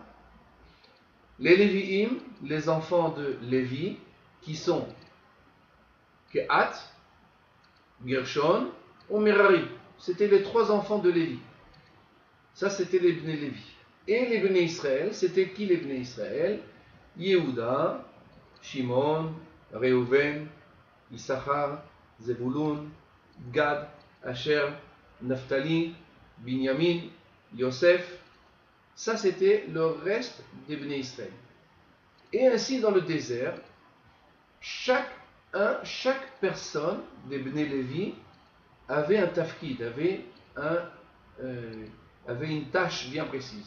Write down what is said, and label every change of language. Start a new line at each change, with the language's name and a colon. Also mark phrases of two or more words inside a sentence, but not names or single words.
French: Les Lévi'im, les enfants de Lévi, qui sont Kehat, Gershon ou Merari. C'était les trois enfants de Lévi. Ça, c'était les Bnei Lévi. Et les Bnei Israël, c'était qui les Bnei Israël? Yehuda, Shimon, Reuven, Issachar, Zebulun, Gad, Asher, Naphtali, Binyamin, Yosef. Ça, c'était le reste des Bnei Israël. Et ainsi, dans le désert, chaque personne des Bnei Lévi avait un tafkid, avait une tâche bien précise.